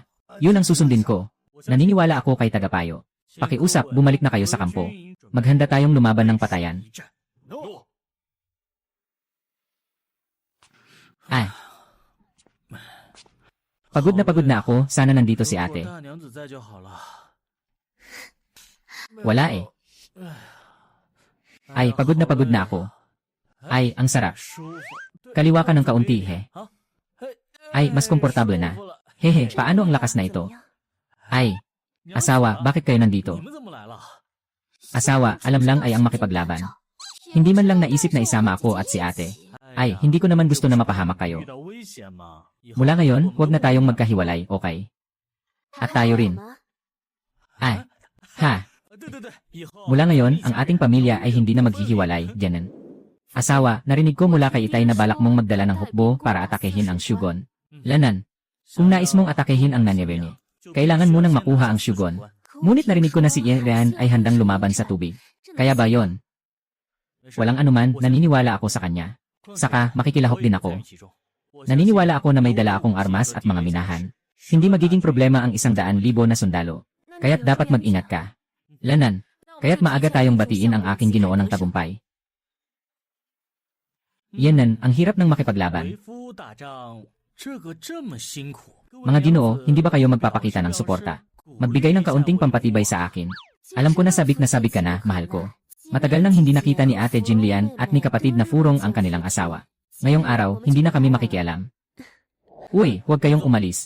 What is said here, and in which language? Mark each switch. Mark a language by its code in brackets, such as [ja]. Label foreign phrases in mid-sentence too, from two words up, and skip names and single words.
[tl] Yun ang susundin ko. Naniniwala ako kay Tagapayo. Pakiusap, bumalik na kayo sa kampo. Maghanda tayong lumaban ng patayan. Ah. Pagod na ako, sana nandito si ate. [zh] 大娘子在就好了。 [tl] Wala eh. Ay, pagod na ako. Ay, ang sarap. [zh] 舒服。 [tl] Kaliwa ka ng kaunti, he. Ay, mas komportable na. Hehe, paano ang lakas na ito? Ay, asawa, bakit kayo nandito? [zh] 你们怎么来了？ [tl] Asawa, alam lang ay ang makipaglaban. Hindi man lang naisip na isama ako at si ate. Ay, hindi ko naman gusto na mapahamak kayo. [zh] 遇到危险嘛？以后 [tl] Mula ngayon, huwag na tayong magkahiwalay, okay? At tayo rin. Ay, ha, [zh] 对对对，以后 [tl] mula ngayon, ang ating pamilya ay hindi na maghihiwalay, Janan. Asawa, narinig ko mula kay Itay na balak mong magdala ng hukbo para atakehin ang Shugon. Lanan, kung nais mong atakehin ang Nanyevene, kailangan munang makuha ang Shugon. Ngunit narinig ko na si Ian ay handang lumaban sa tubig. Kaya ba yon? Walang anuman, naniniwala ako sa kanya. Saka, makikilahok din ako. Naniniwala ako na may dala akong armas at mga minahan. Hindi magiging problema ang 100,000 na sundalo. Kaya't dapat mag-ingat ka. Lanan, kaya't maaga tayong batiin ang aking Ginoo ng tagumpay. Yanan, ang hirap ng makipaglaban. [zh] 为夫打仗，这个这么辛苦。 [tl] Mga Ginoo, hindi ba kayo magpapakita ng suporta? Magbigay ng kaunting pampatibay sa akin. Alam ko na sabik ka na, mahal ko. Matagal nang hindi nakita ni Ate Jinlian at ni kapatid na Furong ang kanilang asawa. Ngayong araw, hindi na kami makikialam. Uy, huwag kayong umalis.